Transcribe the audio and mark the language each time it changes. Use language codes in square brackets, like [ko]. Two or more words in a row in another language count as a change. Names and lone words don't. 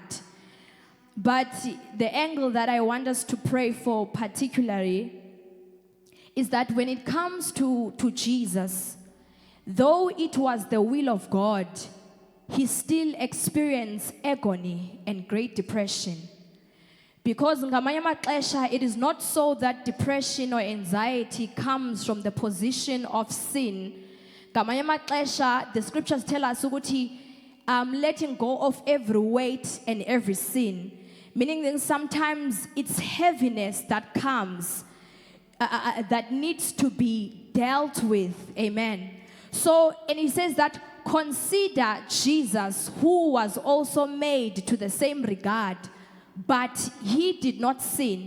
[en] But the angle that I want us to pray for particularly is that when it comes to Jesus, though it was the will of God, he still experienced agony and great depression. [xh] Because ngamanye amaxesha, [en] it is not so that depression or anxiety comes from the position of sin. [xh] Ngamanye amaxesha, [en] the scriptures tell us ukuthi letting go of every weight and every sin. Meaning that sometimes it's heaviness that comes that needs to be dealt with. Amen. So, and he says that consider Jesus, who was also made to the same regard, but he did not sin.